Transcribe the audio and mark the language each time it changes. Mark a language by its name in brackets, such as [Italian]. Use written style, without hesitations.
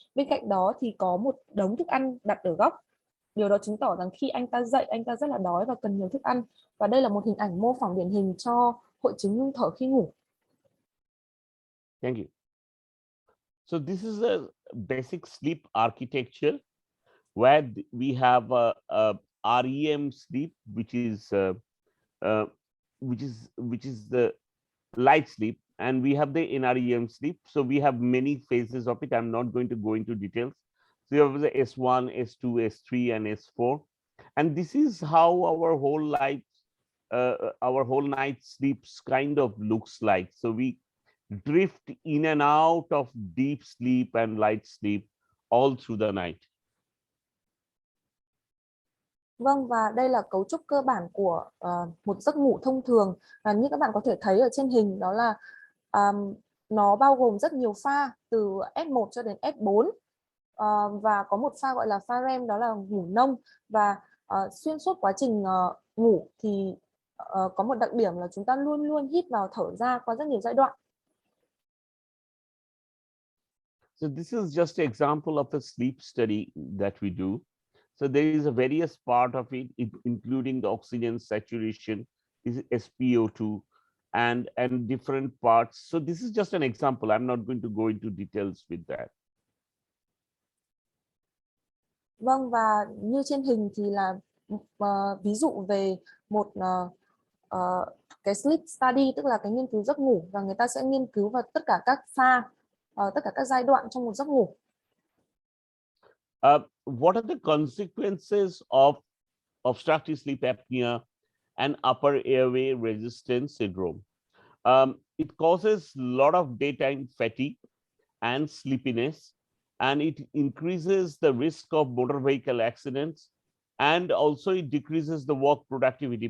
[Vietnamese] Bên cạnh đó thì có một đống thức ăn đặt ở góc. Điều đó chứng tỏ rằng khi anh ta dậy, anh ta rất là đói và cần nhiều thức ăn. Và đây là một hình ảnh mô phỏng điển hình cho hội chứng ngưng thở khi ngủ. [English] Thank you. So this is a basic sleep architecture where we have a REM sleep, which is the light sleep, and we have the NREM sleep. So we have many phases of it. I'm not going to go into details. So you have the S1, S2, S3, and S4, and this is how our whole night sleeps kind of looks like. So we drift in and out of deep sleep and light sleep all through the night. [Vietnamese] Vâng, và đây là cấu trúc cơ bản của một giấc ngủ thông thường. Như các bạn có thể thấy ở trên hình, đó là nó bao gồm rất nhiều pha từ S1 cho đến S4, và có một pha gọi là pha REM, đó là ngủ nông. Và xuyên suốt quá trình ngủ thì có một đặc điểm là chúng ta luôn luôn hít vào thở ra qua rất nhiều giai đoạn. [English] So this is just an example of a sleep study that we do. So there is a various part of it, including the oxygen saturation, is SpO2, and different parts. So this is just an example. I'm not going to go into details with that. [Vietnamese] Vâng, và như trên hình thì là ví dụ về một cái sleep study, tức là cái nghiên cứu giấc ngủ, và người ta sẽ nghiên cứu vào tất cả các pha, tất cả các giai đoạn trong một giấc ngủ. [English] What are the consequences of obstructive sleep apnea and upper airway resistance syndrome? It causes a lot of daytime fatigue and sleepiness, and it increases the risk of motor vehicle accidents, and also it decreases the work productivity.